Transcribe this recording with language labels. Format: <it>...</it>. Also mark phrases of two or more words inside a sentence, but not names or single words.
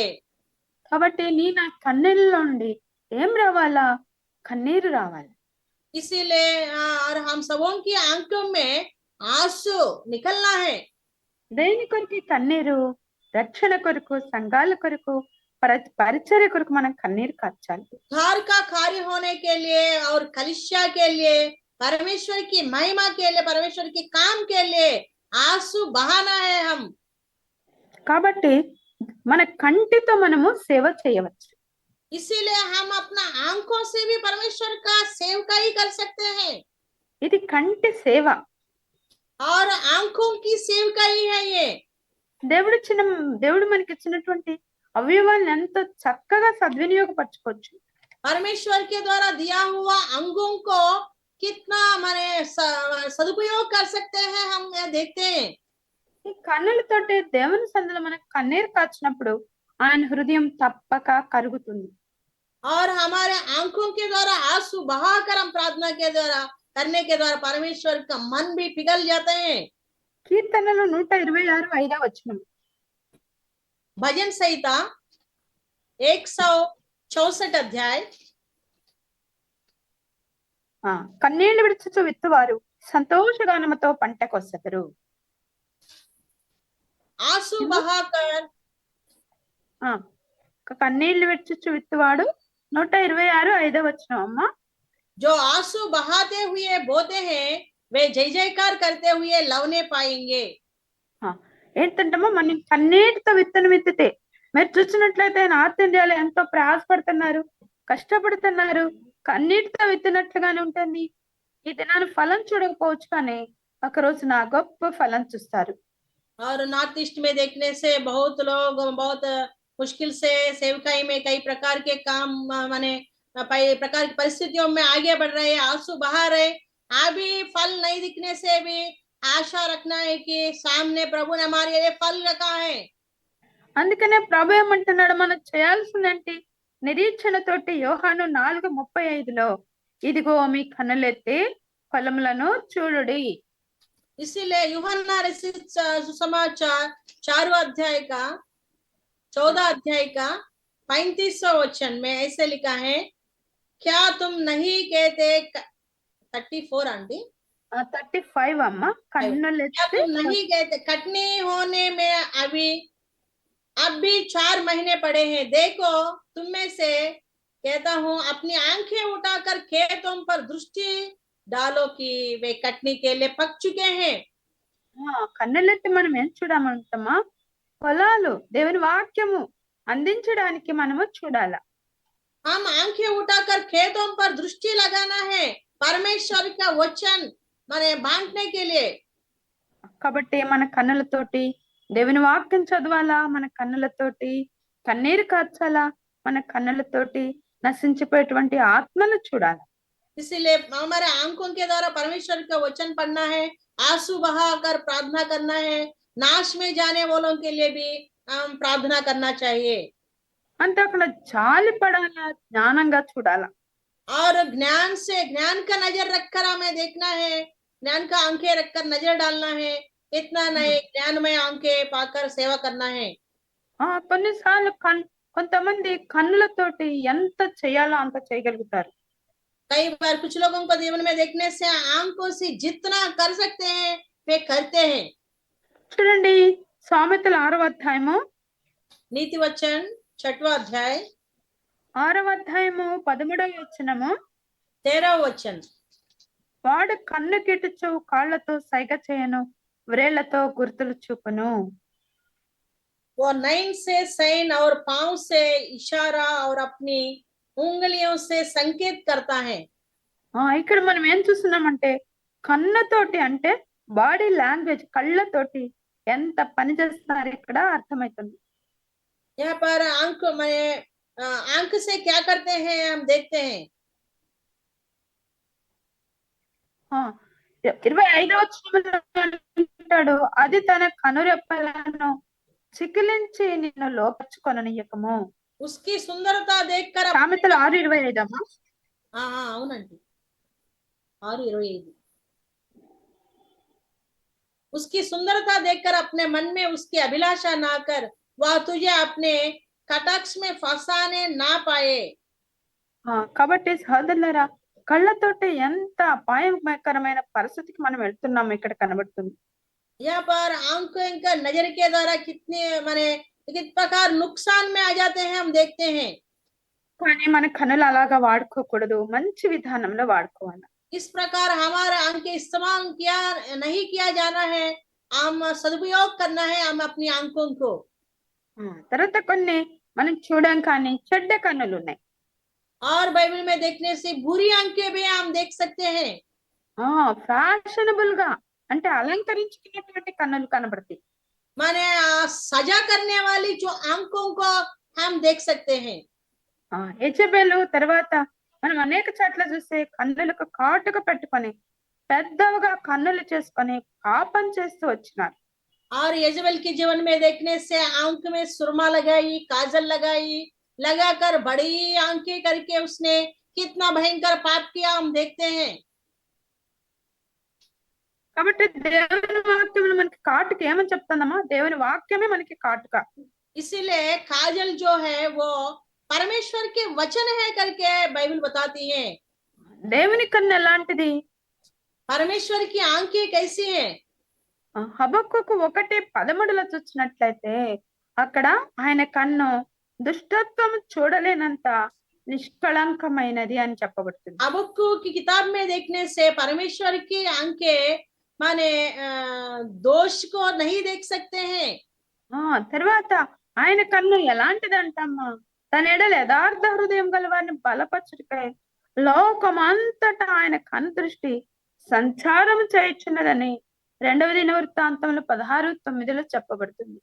<te>కాబట్టి నీ నా కన్నీళ్ళలో నుండి ఏం రావాలా? కన్నీరు రావాలి.</te> <hi>इसीलिए और हम सबों की आंखों में आंसू निकलना है।</hi> <te>దేని కొరకు కన్నీరు? రక్షణ కొరకు, సంఘాల కొరకు, పరిచర్య కొరకు మనం కన్నీరు కార్చాలి.</te> <hi>उद्धार का कार्य होने के लिए और कलिसिया के लिए, परमेश्वर की महिमा के लिए, परमेश्वर के काम के लिए आंसू बहाना है हम।</hi> <te>కాబట్టి మన కంటితో మనము సేవ చేయవచ్చు.</te> <hi>इसीलिए हम अपना आंखों से भी परमेश्वर का सेवकाई कर सकते हैं।</hi> <te>ఇది కంటి సేవ.</te> <hi>और आंखों की सेवकाई है ये।</hi> <te>దేవుడు మనకి ఇచ్చినటువంటి అవయవాలను ఎంతో చక్కగా సద్వినియోగపరచుకోవచ్చు.</te> <hi>परमेश्वर के द्वारा दिया हुआ अंगों को कितना माने सदुपयोग कर सकते हैं, हम यह देखते हैं।</hi> <te>ఈ కన్నులతోటి దేవుని సందులో మనకు కన్నీరు కాచినప్పుడు ఆయన హృదయం తప్పక కరుగుతుంది.</te> <hi>और हमारे आंखों के द्वारा आंसू बहाकर हम प्रार्थना के द्वारा करने के द्वारा परमेश्वर का मन भी पिघल जाते हैं।</hi> <te>కీర్తనలు 126 5వ వచనం.</te> <hi>भजन संहिता 164 अध्याय।</hi> <te>కన్నీళ్లు విడుచుచు విత్తువారు సంతోషగానముతో పంటకొసెదరు.</te> <hi>आंसू बहाकर</hi> <te>కన్నీళ్లు విడుచుచు విత్తువాడు 126 5వ వచనం అమ్మా.</te> <hi>जो आंसू बहाते हुए बोते हैं वे जय जयकार करते हुए लवने पाएंगे।</hi> <te>ఏంటంటమ్మా, మనం కన్నీటితో విత్తనం విత్తితే, మీరు చూసినట్లయితే నార్త్ ఇండియాలో ఎంతో ప్రయాసపడుతున్నారు, కష్టపడుతున్నారు, కన్నీటితో విత్తినట్లుగానే ఉంటుంది. ఈ దినాన్ని ఫలం చూడకపోవచ్చు, కానీ ఒక రోజు నా గొప్ప ఫలం చూస్తారు.</te> <hi>और नॉर्थ ईस्ट में देखने से बहुत लोग बहुत मुश्किल से सेवकाई में कई प्रकार के काम माने प्रकार की परिस्थितियों में आगे बढ़ रहे हैं, आंसू बहा रहे। अभी फल नहीं दिखने से भी आशा रखना है कि सामने प्रभु ने हमारे लिए फल रखा है।</hi> <te>అందుకనే ప్రభు ఏమంటున్నాడు, మనం చేయాల్సిందేంటి? నిరీక్షణతోటి యోహాను 4:35లో ఇదిగో మీ కన్నులెత్తి ఫలములను చూడుడి.</te> <hi>इसीलिए यूहन्ना रचित सुसमाचार 4 अध्याय का 14 अध्याय का 35वां वचन में ऐसे लिखा है, क्या तुम नहीं कहते 34 आंटी</hi> <te>35 అమ్మా.</te> <hi>क्या तुम नहीं कहते कटनी होने में अब भी 4 महीने पड़े हैं, देखो तुम में से कहता हूं अपनी आंखें उठाकर खेतों पर दृष्टि डालो कि वे कटनी के लिए पक चुके हैं।</hi> <te>కన్నులెత్తి మనం ఏం చూడమంటామా? పొలాలు దేవుని వాక్యము అందించడానికి మనము చూడాలా.</te> <hi>हम आंखें उठाकर खेतों पर दृष्टि लगाना है परमेश्वर का वचन माने बांटने के लिए।</hi> <te>కాబట్టి మన కన్నులతోటి దేవుని వాక్యం చదవాలా, మన కన్నులతోటి కన్నీరు కార్చాలా, మన కన్నులతోటి నశించిపోయేటువంటి ఆత్మను చూడాలి.</te> <hi>इसीलिए हमारे आंखों के द्वारा परमेश्वर का वचन पढ़ना है, आंसू बहाकर प्रार्थना करना है, नाश में जाने वालों के लिए भी हम प्रार्थना करना चाहिए।</hi> <te>అంటే అక్కడ జాలి పడాలా, జ్ఞానంగా చూడాలా.</te> <hi>और ज्ञान से ज्ञान का नजर रखकर हमें देखना है, ज्ञान का आंखें रखकर नजर डालना है, इतना नहीं ज्ञानमय आंखें पाकर सेवा करना है।</hi> <te>కొన్నిసార్లు కొంతమంది కన్నులతోటి ఎంత చేయాలో అంత చేయగలుగుతారు.</te> <hi>कई बार कुछ लोगों को जीवन में देखने से आंखों से जितना कर सकते हैं वे करते हैं।</hi> <te>చూడండి, సామెతల 6వ అధ్యాయము</te> <hi>नीति वचन 6वां अध्याय</hi> <te>6వ అధ్యాయము 13వ వచనము,</te> <hi>13वां वचन।</hi> <te>వాడు కన్ను కిటుచు కాళ్ళతో సైగ చేయను, వ్రేళ్లతో గుర్తులు చూపును.</te> <hi>वो नैन से सैन और पांव से इशारा और अपनी उंगलियों से संकेत करता है।</hi> <te>ఇక్కడ మనం ఏం చూస్తున్నామంటే కన్నుతోటి అంటే</te> <en>body language,</en> <te>కళ్ళతోటి ఎంత పని చేస్తున్నారు ఇక్కడ అర్థమవుతుంది.</te> <hi>यहाँ पर आंख में आंख से क्या करते हैं हम देखते हैं।</hi> <te>25వ వచనంలో అంటాడు, అది తన కనురెప్పలను చికిలించి నిన్ను లోపరుచుకొననీయకము.</te> <hi>उसकी सुंदरता देखकर</hi> <te>సామెతలు 6:25 అమ్మా. అవునండి 6:25।</te> <hi>उसकी सुंदरता देखकर अपने मन में उसकी अभिलाषा ना कर, वह तुझे अपने कटाक्ष में फंसाने ना पाए।</hi> <te>కాబట్టి సహోదరులారా, కళ్ళతోటి ఎంత అపాయకరమైన పరిస్థితికి మనం వెళ్తున్నాము ఇక్కడ కనబడుతుంది.</te> <hi>यहाँ पर आंखों का नजर के द्वारा कितने माने किस प्रकार नुकसान में आ जाते हैं हम देखते हैं।</hi> <te>కానీ మన కన్నులు అలాగా వాడుకోకూడదు, మంచి విధానంలో వాడుకోవాలి.</te> <hi>इस प्रकार हमारा आंख इस्तेमाल किया नहीं किया जाना है, हम सदुपयोग करना है हम अपनी आंखों को।</hi> <te>తర్వాత కొన్ని మనం చూడం కానీ చెడ్డ కన్నులు ఉన్నాయి.</te> <hi>और बाइबल में देखने से बुरी आंखें भी हम देख सकते हैं।</hi> <te>ఫ్యాషనబుల్ గా అంటే అలంకరించుకున్నటువంటి కన్నులు కనబడతాయి.</te> <hi>माने सजा करने वाली जो आंखों को हम देख सकते हैं।</hi> <te>యెజబెలు తర్వాత మనం అనేక చోట్ల చూస్తే కన్నులకు కాటుక పెట్టుకొని పెద్దవిగా కన్నులు చేసుకొని పాపం చేస్తూ వచ్చినారు.</te> <hi>और यजबेल के जीवन में देखने से आंख में सुरमा लगाई, काजल लगाई, लगाकर बड़ी आंखें करके उसने कितना भयंकर पाप किया हम देखते हैं।</hi> <te>కాబట్టి దేవుని వాక్యం మనకి కాటుక ఏమని చెప్తుందమ్మా? దేవుని వాక్యమే మనకి కాటుక.</te> <hi>इसीलिए काजल जो है वो परमेश्वर के वचन है करके बाइबल बताती है।</hi> <te>దేవుని కన్ను ఎలాంటిది?</te> <hi>परमेश्वर की आंखें कैसी हैं?</hi> <te>హబక్కుకు 1:13 చూసినట్లయితే అక్కడ ఆయన కన్ను దుష్టత్వం చూడలేనంత నిష్కళంకమైనది అని చెప్పబడుతుంది.</te> <hi>हबक्कुक की किताब में देखने से परमेश्वर की आंखें माने दोष को नहीं देख सकते हैं।</hi> <te>తర్వాత ఆయన కన్ను ఎలాంటిదంటమ్మా? తన ఎడల యథార్థ హృదయం గల వారిని బలపరచుటకై లోకమంతటా ఆయన కన్ను దృష్టి సంచారం చేయుచున్నదని 2వ దినవృత్తాంతంలో 16:9 చెప్పబడుతుంది.</te>